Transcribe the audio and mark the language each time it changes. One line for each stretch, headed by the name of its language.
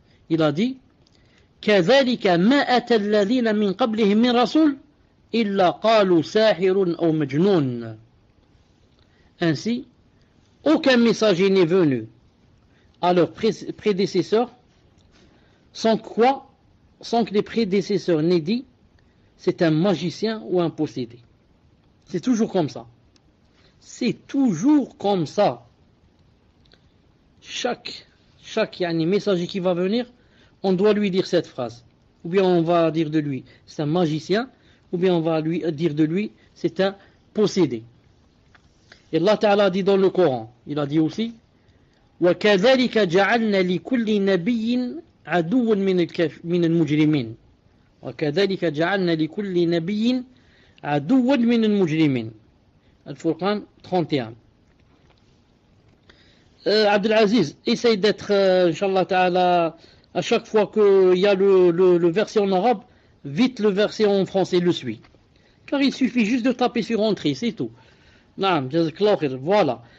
French: Il a dit,
Arabic: كذلك ما أتى الذين من قبلهم من رسول إلا قالوا ساحر أو مجنون.
French: Ainsi, aucun messager n'est venu à leurs prédécesseurs sans que les prédécesseurs n'aient dit c'est un magicien ou un possédé. C'est toujours comme ça. C'est toujours comme ça. Chaque messager qui va venir, on doit lui dire cette phrase. Ou bien on va dire de lui, c'est un magicien, ou bien on va lui dire de lui, c'est un possédé. Et Allah Ta'ala dit dans le Coran, il a dit aussi,
Arabic: وَكَذَلِكَ جَعَلْنَا لِكُلِّ نَبِيٍّ عَدُوًّا مِنَ الْمُجْرِمِينَ وَكَذَلِكَ جَعَلْنَا لِكُلِّ نَبِيٍّ عَدُوًّا مِنَ الْمُجْرِمِينَ.
French: Al-Furqan 31. Abdelaziz, essaye d'être, Inch'Allah Ta'ala, à chaque fois qu'il y a le verset en arabe, vite le verset en français le suit. Car il suffit juste de taper sur entrée, c'est tout. Voilà.